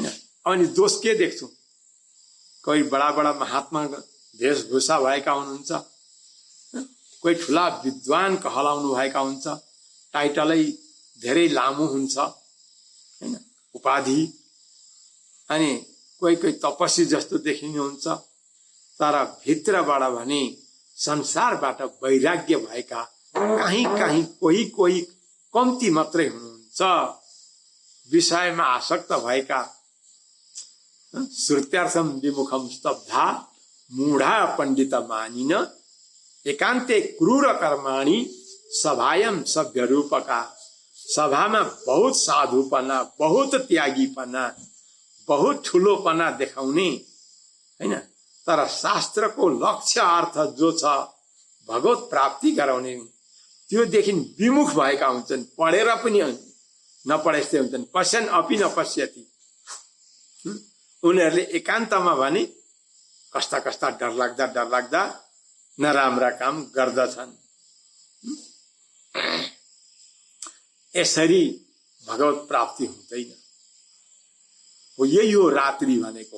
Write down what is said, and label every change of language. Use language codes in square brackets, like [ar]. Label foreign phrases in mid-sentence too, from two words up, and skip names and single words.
[ne] अनि दोष के देख्छु, कोही बडा बडा महात्मा वेशभूषा भएका हुनुहुन्छ, कोही ठुला विद्वान कहलाउनु भएका हुन्छ, टाइटलै धेरै लामो हुन्छ हैन, उपाधि, अनि कोही कोही तपस्वी जस्तो देखिनुहुन्छ, तर भित्रबाट भने संसारबाट वैराग्य भएका कहीँ कहीँ कोही कोही कम्ती मात्रै हुनुहुन्छ। विषयमा आसक्त भएका, [sa] श्रुत्यार्थम विमुखम स्तब्धा मूढा पण्डित मानिन एकान्ते क्रूर कर्माणि सभायम सभ्य रूपका। [ne] सभामा बहुत साधुपना, बहुत त्यागीपना, बहुत ठुलोपना देखाउने हैन, तर शास्त्रको लक्ष्य अर्थ जो छ भगवत प्राप्ति गराउने त्योदेखि विमुख भएका हुन्छन्। पढेर पनि नपढेस्ते हुन्छन्। [sa] पश्यन् अपि नपश्यति। [ne] उनीहरूले एकान्तमा भने कस्ता कस्ता डरलाग्दा नराम्रा काम गर्दछन्। यसरी भगवत प्राप्ति हुँदैन। हो यही हो रात्रि भनेको।